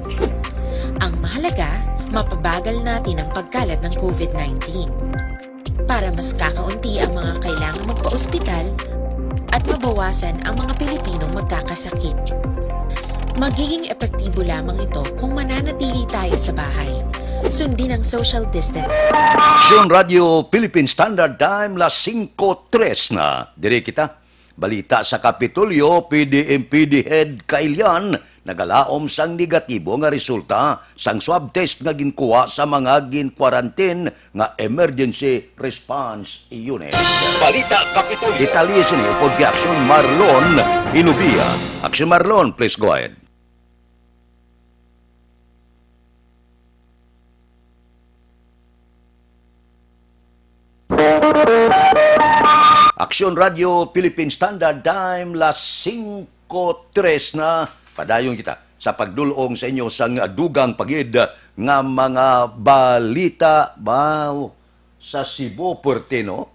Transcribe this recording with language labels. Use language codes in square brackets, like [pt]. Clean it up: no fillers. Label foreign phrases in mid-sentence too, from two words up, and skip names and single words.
[tl] Ang mahalaga, mapabagal natin ang pagkalat ng COVID-19. Para mas kakaunti ang mga kailangang magpa-ospital at mabawasan ang mga Pilipinong magkakasakit. Magiging epektibo lamang ito kung mananatili tayo sa bahay. Sundin ang [en] social distance. [hil] Aksyon Radio [en] Philippine Standard Time, [hil] las 5:03 na. Dire kita. Balita sa Kapitolyo, PDMPD Head Kailian, nagalaom sang negatibo nga resulta sang [en] swab test [hil] nga ginkuha sa mga gin-quarantine nga [en] emergency response unit. [hil] Balita Kapitolyo. Detalye sini pod kay Aksyon Marlon Inubia. Aksyon Marlon, [en] please go ahead. [hil] Aksyon Radio [en] Philippine Standard Time, [hil] las 5:03 na. Padayon kita sa pagdulong sa inyo sang dugang pagid nga mga balita sa Cebu, Puertino.